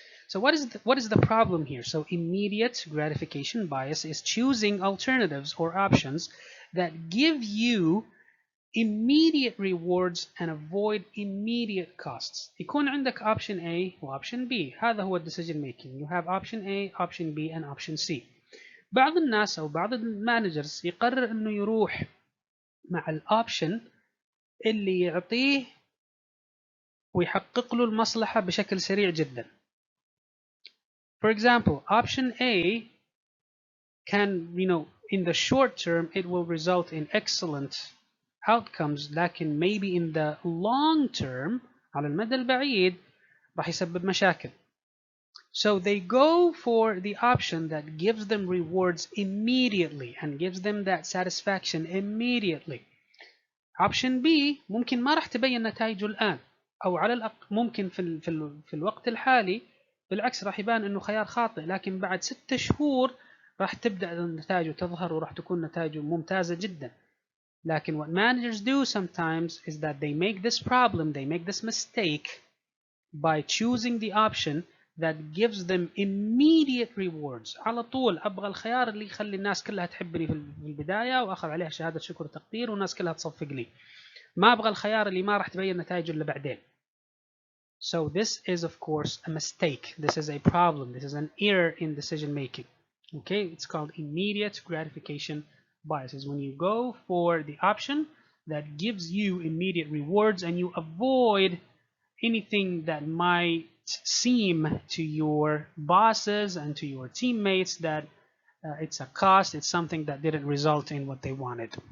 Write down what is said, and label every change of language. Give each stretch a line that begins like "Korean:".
English: So what is the problem here? So immediate gratification bias is choosing alternatives or options that give you immediate rewards and avoid immediate costs.
Arabic: يكون عندك option A و option B. هذا هو decision making.
English: You have option A, option B and option C.
Arabic: بعض الناس أو بعض المانجرز يقرر إنه يروح مع الأوبشن اللي يعطيه ويحقق له المصلحة بشكل سريع جدا.
English: For example, option A can, in the short term, it will result in excellent outcomes, لكن maybe in the long term,
Arabic: على المدى البعيد, راح يسبب مشاكل.
English: So they go for the option that gives them rewards immediately and gives them that satisfaction immediately.
Arabic: Option B ممكن ما راح تبين نتائجه الآن، أو على الأقل ممكن في الوقت الحالي بالعكس راح يبان إنه خيار خاطئ، لكن بعد 6 شهور راح تبدأ نتائجه تظهر وراح تكون نتائجه ممتازة جدا.
English: لكن what managers do sometimes is that they make this mistake by choosing the option that gives them immediate rewards.
Arabic: على طول أبغى الخيار اللي يخلي الناس كلها تحبني في البداية وأخذ عليها شهادة شكر وتقدير والناس كلها تصفق لي. ما أبغى الخيار اللي ما راح تبين نتائجه إلا بعدين.
English: So this is of course a mistake. This is a problem. This is an error in decision making. Okay, it's called immediate gratification bias. Is when you go for the option that gives you immediate rewards and you avoid anything that might seem to your bosses and to your teammates that it's a cost, it's something that didn't result in what they wanted.